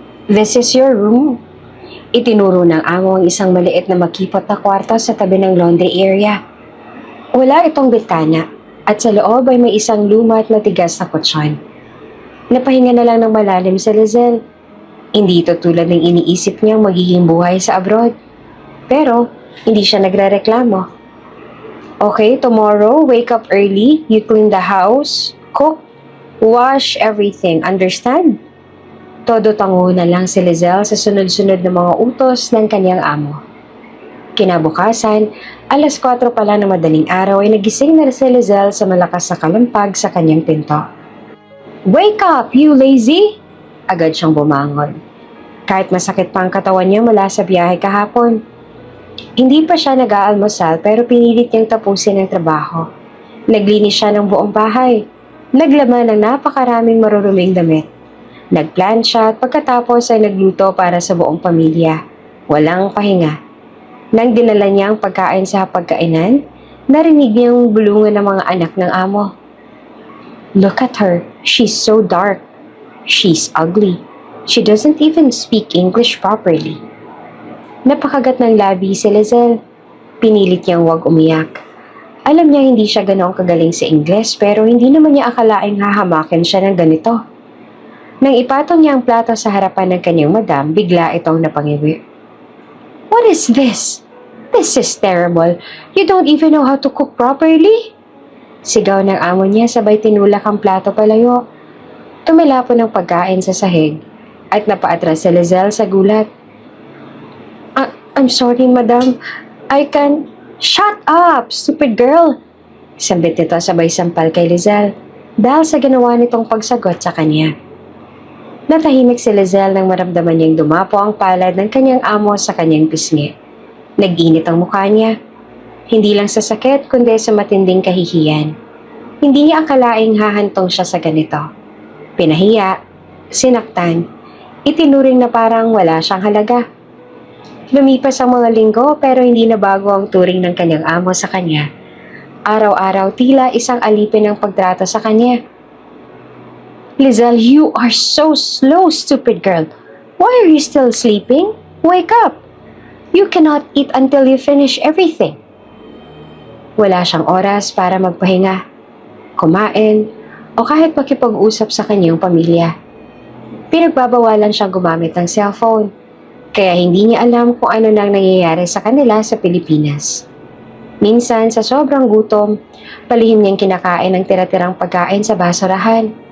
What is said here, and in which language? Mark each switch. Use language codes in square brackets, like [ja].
[en] "This is your room." [tl] Itinuro ng amo ang isang maliit na makipot na kwarto sa tabi ng laundry area. Wala itong bitana at sa loob ay may isang luma at matigas na kutsyon. Napahinga na lang ng malalim si Lizelle. Hindi ito tulad ng iniisip niyang magiging buhay sa abroad. Pero hindi siya nagrereklamo. [en] "Okay, tomorrow, wake up early, you clean the house, cook, wash everything, understand?" [tl] Todo tango na lang si Lizelle sa sunod-sunod na mga utos ng kanyang amo. Kinabukasan, alas 4 pa lang ng madaling araw ay nagising na si Lizelle sa malakas na kalampag sa kanyang pinto. [en] "Wake up, you lazy!" [tl] Agad siyang bumangon. Kahit masakit pa ang katawan niya mula sa biyahe kahapon. Hindi pa siya nag-aalmusal pero pinilit niyang tapusin ang trabaho. Naglinis siya ng buong bahay. Naglaman ng napakaraming maruruming damit. Nagplansya at pagkatapos ay nagluto para sa buong pamilya. Walang pahinga. Nang dinala niya ang pagkain sa hapagkainan, narinig niyang bulungan ng mga anak ng amo. [en] "Look at her. She's so dark. She's ugly. She doesn't even speak English properly." [tl] Napakagat ng labi si Lizelle. Pinilit niyang huwag umiyak. Alam niya hindi siya ganoong kagaling sa Ingles pero hindi naman niya akalaing hahamakin siya ng ganito. Nang ipatong niya ang plato sa harapan ng kanyang madam, bigla itong napangiwi. [en] "What is this? This is terrible. You don't even know how to cook properly?" [tl] Sigaw ng amo niya sabay tinulak ang plato palayo. Tumilapon ng pagkain sa sahig at napaatras si Lizelle sa gulat. [en] I'm sorry, madam. I can..." "Shut up, stupid girl!" [tl] Sambit nito sabay sampal kay Lizelle dahil sa ginawa nitong pagsagot sa kanya. Natahimik si Lizelle nang maramdaman niyang dumapo ang palad ng kanyang amo sa kanyang pisngi. Nag-init ang mukha niya. Hindi lang sa sakit kundi sa matinding kahihiyan. Hindi niya akalaing hahantong siya sa ganito. Pinahiya, sinaktan, itinuring na parang wala siyang halaga. Lumipas ang mga linggo pero hindi na bago ang turing ng kanyang amo sa kanya. Araw-araw tila isang alipin ang pagtrato sa kanya. [en] "Lizelle, you are so slow, stupid girl. Why are you still sleeping? Wake up! You cannot eat until you finish everything." [tl] Wala siyang oras para magpahinga, kumain, o kahit makipag-usap sa kanyang pamilya. Pinagbabawalan siyang gumamit ng cellphone. Kaya hindi niya alam kung ano nang nangyayari sa kanila sa Pilipinas. Minsan, sa sobrang gutom, palihim niyang kinakain ang tira-tirang pagkain sa basurahan.